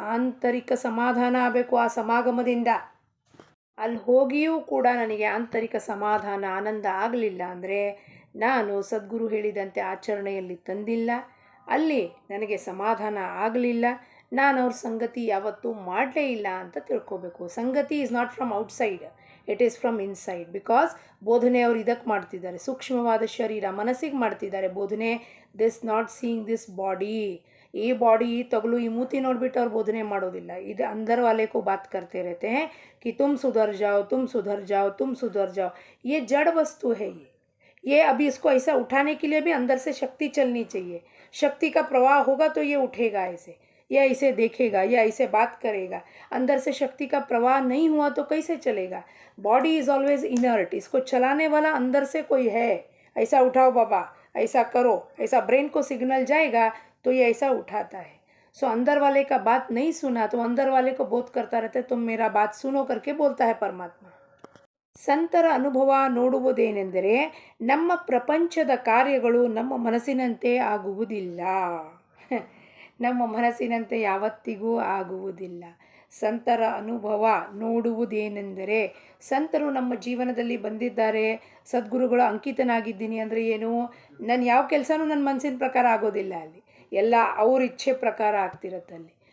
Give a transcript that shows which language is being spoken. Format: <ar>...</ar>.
<kn>ಆಂತರಿಕ ಸಮಾಧಾನ ಆಗಬೇಕು ಆ ಸಮಾಗಮದಿಂದ. ಅಲ್ಲಿ ಹೋಗಿಯೂ ಕೂಡ ನನಗೆ ಆಂತರಿಕ ಸಮಾಧಾನ ಆನಂದ ಆಗಲಿಲ್ಲ ಅಂದರೆ ನಾನು ಸದ್ಗುರು ಹೇಳಿದಂತೆ ಆಚರಣೆಯಲ್ಲಿ ತಂದಿಲ್ಲ, ಅಲ್ಲಿ ನನಗೆ ಸಮಾಧಾನ ಆಗಲಿಲ್ಲ, ನಾನು ಅವ್ರ ಸಂಗತಿ ಯಾವತ್ತೂ ಮಾಡಲೇ ಇಲ್ಲ ಅಂತ ತಿಳ್ಕೊಬೇಕು. ಸಂಗತಿ</kn> <en>Is not from outside, it is from inside. Because</en> <kn>ಬೋಧನೆ ಅವರು ಇದಕ್ಕೆ ಮಾಡ್ತಿದ್ದಾರೆ, ಸೂಕ್ಷ್ಮವಾದ ಶರೀರ ಮನಸ್ಸಿಗೆ ಮಾಡ್ತಿದ್ದಾರೆ ಬೋಧನೆ.</kn> <en>this not seeing this body,</en> <kn>ಈ ಬಾಡಿ ತಗಲು ಈ ಮೂತಿ ನೋಡಿಬಿಟ್ಟು ಅವ್ರು ಬೋಧನೆ ಮಾಡೋದಿಲ್ಲ. ಇದು</kn> <hi>अंदर वाले को बात करते रहते हैं कि तुम सुधर जाओ, तुम सुधर जाओ, तुम सुधर जाओ. ये जड़ वस्तु है. ये अभी इसको ऐसा उठाने के लिए भी अंदर से शक्ति चलनी चाहिए. शक्ति का प्रवाह होगा तो ये उठेगा ऐसे, या इसे देखेगा, या इसे बात करेगा. अंदर से शक्ति का प्रवाह नहीं हुआ तो कैसे चलेगा.</hi> <en>Body is always inert.</en> <hi>इसको चलाने वाला अंदर से कोई है. ऐसा उठाओ बाबा, ऐसा करो, ऐसा ब्रेन को सिग्नल जाएगा तो ये ऐसा उठाता है. सो अंदर वाले का बात नहीं सुना तो अंदर वाले को बोध करता रहता है, तुम मेरा बात सुनो करके बोलता है परमात्मा.</hi> <kn>ಸಂತರ ಅನುಭವ ನೋಡುವುದೇನೆಂದರೆ ನಮ್ಮ ಪ್ರಪಂಚದ ಕಾರ್ಯಗಳು ನಮ್ಮ ಮನಸ್ಸಿನಂತೆ ಆಗುವುದಿಲ್ಲ. ನಮ್ಮ ಮನಸ್ಸಿನಂತೆ ಯಾವತ್ತಿಗೂ ಆಗುವುದಿಲ್ಲ. ಸಂತರ ಅನುಭವ ನೋಡುವುದೇನೆಂದರೆ, ಸಂತರು ನಮ್ಮ ಜೀವನದಲ್ಲಿ ಬಂದಿದ್ದಾರೆ, ಸದ್ಗುರುಗಳ ಅಂಕಿತನಾಗಿದ್ದೀನಿ ಅಂದರೆ ಏನು, ನಾನು ಯಾವ ಕೆಲಸನೂ ನನ್ನ ಮನಸ್ಸಿನ ಪ್ರಕಾರ ಆಗೋದಿಲ್ಲ ಅಲ್ಲಿ, ಎಲ್ಲ ಅವ್ರ ಇಚ್ಛೆ ಪ್ರಕಾರ ಆಗ್ತಿರತ್ತೆ ಅಲ್ಲಿ.</kn>